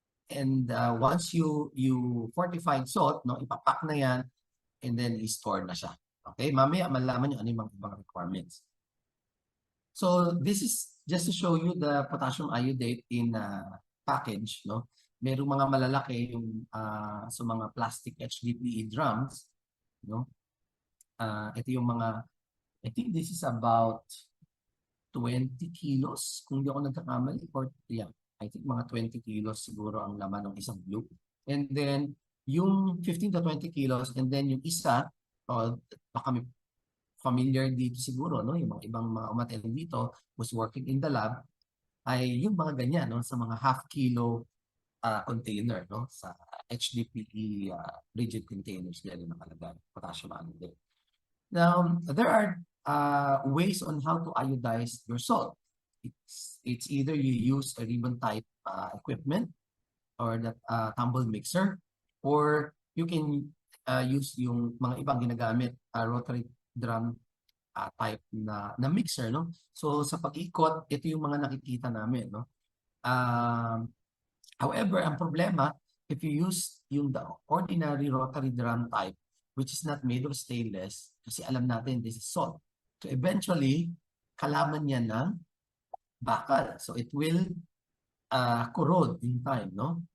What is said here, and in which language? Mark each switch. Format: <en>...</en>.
<en>And once you fortified salt,</en> <tl>no, ipapak na yan, and then i-store na siya. Okay? Mamaya, malaman nyo ano yung mga ibang requirements.</tl> <en>So this is just to show you the potassium iodate in package, no?</en> <tl>Merong mga malalaki yung sa mga plastic HDPE drums, no? Ito yung mga, I think this is about 20 kilos, kung hindi ako nagkakamali, or yeah, I think mga 20 kilos siguro ang laman ng isang blue. And then, yung 15 to 20 kilos, and then yung isa, baka may familiar dito siguro, no? Yung mga ibang mga umattend dito who's working in the lab, ay yung mga ganyan, no? Sa mga half kilo container, no? Sa HDPE rigid containers, yan yung nakalagay, potassium iodide.</tl> <en>Now, there are ways on how to iodize your salt. It's either you use a ribbon type equipment or that tumble mixer, or you can use yung mga ibang ginagamit rotary drum type na mixer, no?</en> <tl>So sa pag-ikot, ito yung mga nakikita namin, no?</tl> <en>However, ang problema, if you use yung the ordinary rotary drum type, which is not made of stainless, kasi alam natin this is salt.</en> <tl>So eventually, kalaman niya ng bakal.</tl> <en>So it will corrode in time, no?</en>